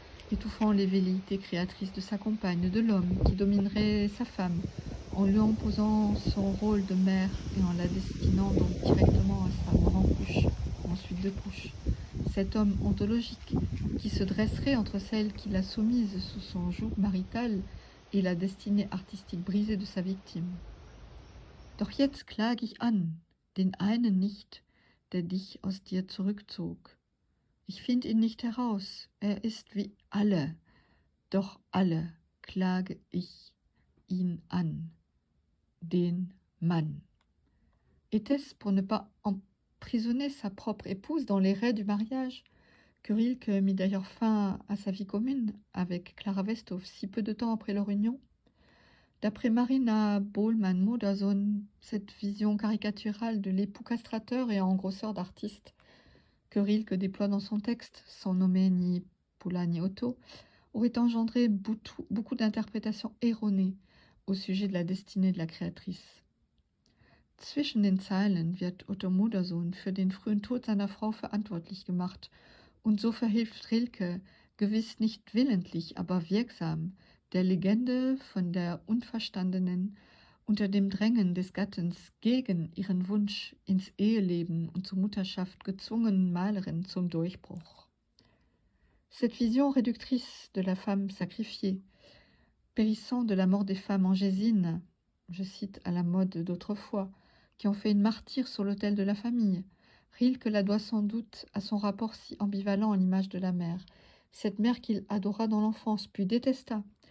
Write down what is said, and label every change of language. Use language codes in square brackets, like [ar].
[fr] étouffant les velléités créatrices de sa compagne, de l'homme qui dominerait sa femme, en lui imposant son rôle de mère et en la destinant donc directement à sa mort en couche, ensuite de couche. Cet homme ontologique qui se dresserait entre celle qui l'a soumise sous son joug marital et la destinée artistique brisée de sa victime. [de] Doch jetzt klage ich an, den einen nicht, der dich aus dir zurückzog. Ich find ihn nicht heraus, er ist wie alle, doch alle klage ich ihn an, den Mann. [fr] Était-ce pour ne pas emprisonner sa propre épouse dans les raies du mariage que Rilke mit d'ailleurs fin à sa vie commune avec Clara Westhoff si peu de temps après leur union? D'après Marina Bohlmann-Modersohn, cette vision caricaturale de l'époux castrateur et engrosseur d'artistes que Rilke déploie dans son texte, sans nommer ni Pola ni Otto, aurait engendré beaucoup d'interprétations erronées au sujet de la destinée de la créatrice. [de] Zwischen den Zeilen wird Otto Modersohn für den frühen Tod seiner Frau verantwortlich gemacht, und so verhilft Rilke, gewiss nicht willentlich, aber wirksam, der Legende von der Unverstandenen unter dem Drängen des Gattens gegen ihren Wunsch ins Eheleben und zur Mutterschaft gezwungenen Malerin zum Durchbruch. [fr] Cette vision réductrice de la femme sacrifiée, périssant de la mort des femmes angésines, je cite à la mode d'autrefois, qui ont fait une martyre sur l'autel de la famille, Rilke la doit sans doute à son rapport si ambivalent à l'image de la mère, cette mère qu'il adora dans l'enfance puis détesta,